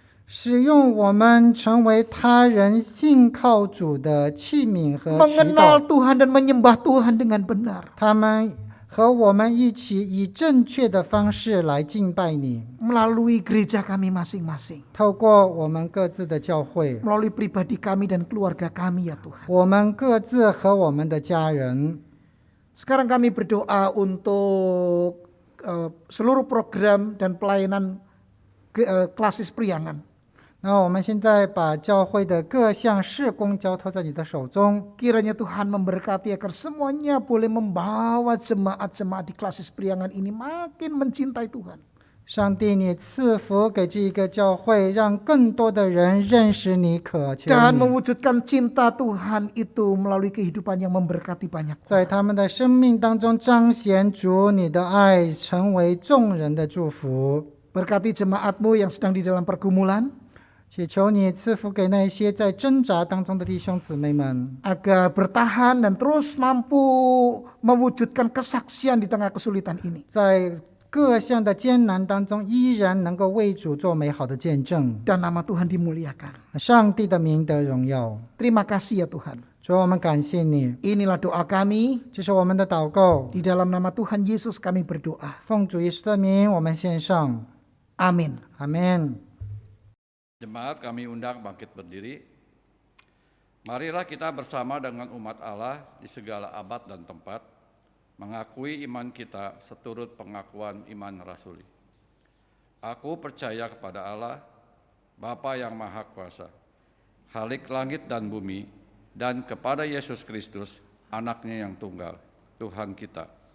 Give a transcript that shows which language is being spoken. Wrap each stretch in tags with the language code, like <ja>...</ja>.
<zh>使用我们成为他人信靠主的器皿和渠</zh> <id>Mengenal</id> <zh>道，</zh> <id>Tuhan dan menyembah Tuhan dengan benar.</id> <zh>他们和我们一起以正确的方式来敬拜你，</zh> <id>Melalui gereja kami masing-masing.</id> <zh>透过我们各自的教会，</zh> <id>Melalui pribadi kami dan keluarga kami ya Tuhan.</id> <zh>我们各自和我们的家人。</zh> <id>Sekarang kami berdoa untuk seluruh program dan pelayanan klasis priangan.</id> <zh>那我们现在把教会的各项事工交托在你的手中，</zh> <id>Kiranya Tuhan memberkati agar semuanya boleh membawa jemaat-jemaat di klasis priangan ini makin mencintai Tuhan.</id> <zh>上帝，你赐福给这一个教会，让更多的人认识你、渴求</zh> <id>Dan</id> <zh>你，</zh> <id>mewujudkan cinta Tuhan itu melalui kehidupan yang memberkati banyak</id> <zh>在</zh> <id>orang.</id> <zh>他们的生命当中彰显主你的爱，成为众人的祝福。</zh> <id>Berkati jemaatmu yang sedang di dalam pergumulan,</id> <zh>祈求你赐福给那些在挣扎当中的弟兄姊妹们，</zh> <id>agar bertahan dan terus mampu mewujudkan kesaksian di tengah kesulitan ini.</id> <zh>在各项的艰难当中，依然能够为主做美好的见证。</zh> <id>Dan nama Tuhan dimuliakan.</id> <zh>上帝的名得荣耀。</zh> <id>Terima kasih ya Tuhan.</id> <zh>主，我们感谢你，</zh> <id>Inilah doa kami.</id> <zh>这是我们的祷告。</zh> <id>Di dalam nama Tuhan Yesus kami berdoa.</id> <zh>奉主耶稣的名，我们献上。</zh> <id>Amin.</id> <zh>阿门。</zh> <id>Jemaat kami undang bangkit berdiri. Marilah kita bersama dengan umat Allah di segala abad dan tempat, mengakui iman kita seturut pengakuan iman rasuli. Aku percaya kepada Allah, Bapa yang Maha Kuasa, Khalik langit dan bumi, dan kepada Yesus Kristus, Anaknya yang tunggal, Tuhan kita,</id>